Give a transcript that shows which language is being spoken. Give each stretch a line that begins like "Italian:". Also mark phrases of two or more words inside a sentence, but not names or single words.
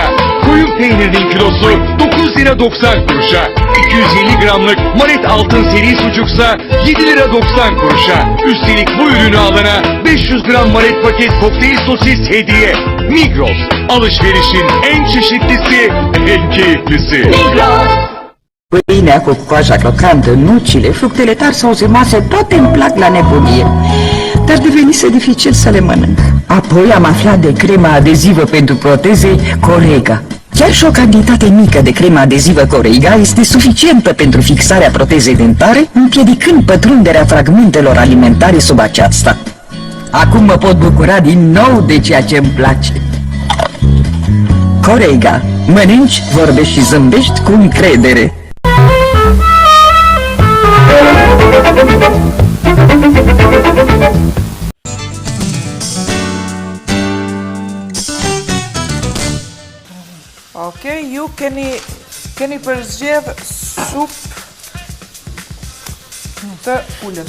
Turkish: Koyun peynirinin kilosu 9 lira 90 kuruşa. 250 gramlık Manet Altın seri sucuksa 7 lira 90 kuruşa. Üstelik bu ürünü alana 500 gram Manet paket kokteyl sosis hediye. Migros, alışverişin en çeşitlisi, en keyiflisi. Migros!
Romanian: Pâinea cu coaja crocantă, nucile, fructele tari sau zemoase, toate îmi plac la nebunie. Dar devenise dificil să le mănânc. Apoi am aflat de crema adezivă pentru proteze Corega. Chiar și o cantitate mică de cremă adezivă Corega este suficientă pentru fixarea protezei dentare, împiedicând pătrunderea fragmentelor alimentare sub aceasta. Acum mă pot bucura din nou de ceea ce îmi place. Corega. Mănânci, vorbești și zâmbești cu încredere.
Albanian: Ok, ju keni përzgjedh supë të pulës.